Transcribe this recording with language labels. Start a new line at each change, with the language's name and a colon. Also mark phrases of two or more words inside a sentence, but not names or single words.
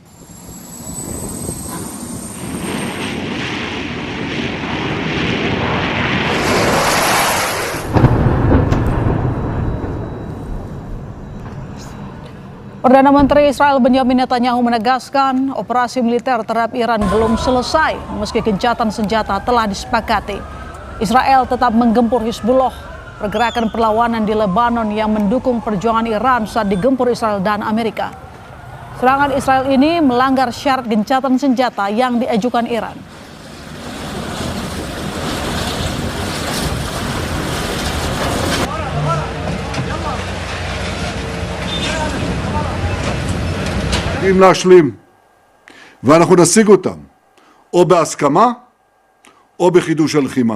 Indonesian: Perdana Menteri Israel Benjamin Netanyahu menegaskan operasi militer terhadap Iran belum selesai meski gencatan senjata telah disepakati. Israel tetap menggempur Hizbullah, pergerakan perlawanan di Lebanon yang mendukung perjuangan Iran saat digempur Israel dan Amerika. Serangan Israel ini melanggar syarat gencatan senjata yang diajukan Iran.
Hebrew: אם להשלים, ואנחנו נשיג אותם, או בהסכמה, או בחידוש הלחימה.